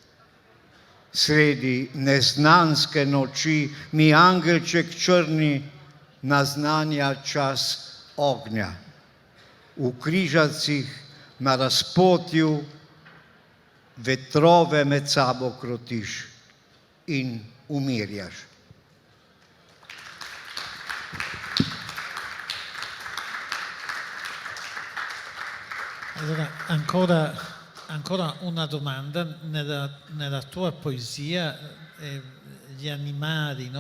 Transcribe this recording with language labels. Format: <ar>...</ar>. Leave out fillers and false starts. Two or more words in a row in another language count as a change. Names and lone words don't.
<sl>Sredi neznanske noči mi angelček črni naznanja čas ognja. V križacih na razpotju vetrove med sabo krotiš in umirjaš.</sl> <it>Allora, ancora una domanda. Nella tua poesia gli animali, no?</it>